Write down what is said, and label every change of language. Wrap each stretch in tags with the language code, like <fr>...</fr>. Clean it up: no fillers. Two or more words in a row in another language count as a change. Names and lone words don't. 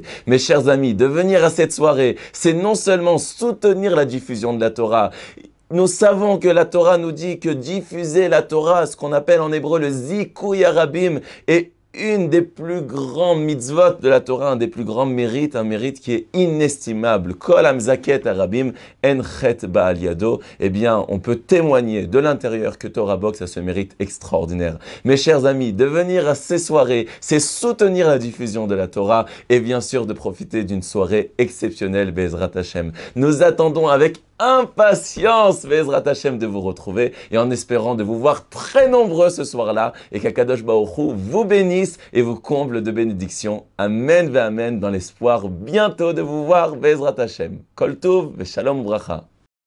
<fr>Mes chers amis, de venir à cette soirée, c'est non seulement soutenir la diffusion de la Torah. Nous savons que la Torah nous dit que diffuser la Torah, ce qu'on appelle en hébreu le</fr> <he>זיכוי הרבים,</he> <fr>est une des plus grands mitzvot de la Torah, un des plus grands mérites, un mérite qui est inestimable.</fr> <he>כל המזכה את הרבים אין חטא בא על ידו.</he> <fr>On peut témoigner de l'intérieur que Torah Box a ce mérite extraordinaire. Mes chers amis, de venir à ces soirées, c'est soutenir la diffusion de la Torah et bien sûr de profiter d'une soirée exceptionnelle,</fr> <he>בעזרת השם.</he> <fr>Nous attendons avec impatience,</fr> <he>בעזרת השם,</he> <fr>de vous retrouver et en espérant de vous voir très nombreux ce soir-là et qu'</fr> <he>הקדוש ברוך הוא</he> <fr>vous bénisse et vous comble de bénédictions.</fr> <he>אמן ואמן,</he> <fr>dans l'espoir bientôt de vous voir,</fr> <he>בעזרת השם. כל טוב ושלום ברכה.</he>